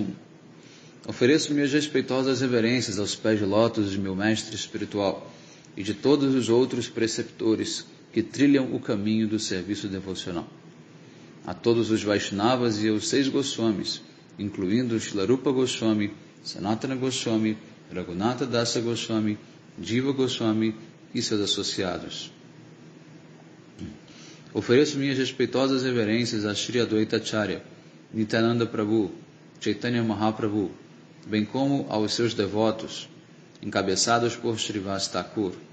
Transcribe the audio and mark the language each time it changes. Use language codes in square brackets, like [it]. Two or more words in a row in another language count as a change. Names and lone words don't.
[pt] Ofereço minhas respeitosas reverências aos pés de lótus de meu mestre espiritual e de todos os outros preceptores que trilham o caminho do serviço devocional. A todos os Vaishnavas e aos 6 Goswamis, incluindo Srila Rupa Goswami, Sanatana Goswami, Raghunatha Dasa Goswami, Jiva Goswami e seus associados. Ofereço minhas respeitosas reverências a Shri Advaita Acharya, Nityananda Prabhu, Chaitanya Mahaprabhu, bem como aos seus devotos, encabeçados por Srivas Thakur.